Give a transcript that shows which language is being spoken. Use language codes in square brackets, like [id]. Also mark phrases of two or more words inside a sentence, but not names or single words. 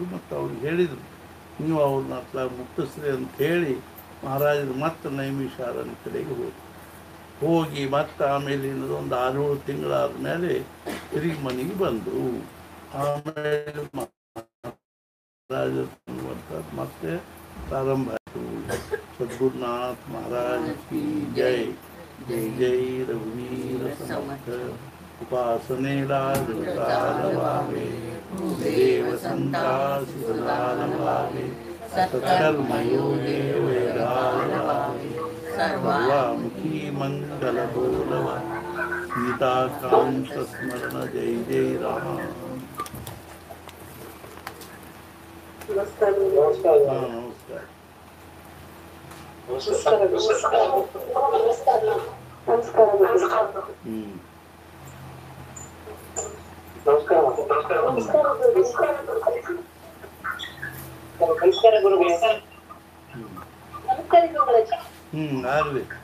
[kn] ಮತ್ತು ಅವ್ರಿಗೆ ಹೇಳಿದರು, ನೀವು ಅವ್ರನ್ನ ಹತ್ರ ಮುಟ್ಟಿಸ್ರಿ ಅಂತ ಹೇಳಿ ಮಹಾರಾಜರು ಮತ್ತೆ ನೈಮಿಷಾರಣ್ಯ ಕಡೆಗೆ ಹೋಗಿ ಮತ್ತೆ ಆಮೇಲೆ ಒಂದು 6-7 ತಿಂಗಳಾದ ಮೇಲೆ ತಿರುಗಿ ಮನೆಗೆ ಬಂದರು. ಆಮೇಲೆ ಮಹಾರಾಜರು ಮತ್ತೆ ಪ್ರಾರಂಭ ಆಯಿತು. [hi] सद्गुरुनाथ महाराज की जय. [mr] जय जय रघुवीर समर्थ. ಉಪಾಸನೆला लावे देव संतासी लावे सत्कर्मयोगे वेदालावे सर्वामुखी मंगल बोलवा सीताकांत स्मरण जय जय राम. नमस्कार. नमस्कार. [kn] ನಮಸ್ಕಾರ ಗುರುಗಳೇ. ನಮಸ್ಕಾರ ಗುರುಗಳೇ. ಆಗಲಿ.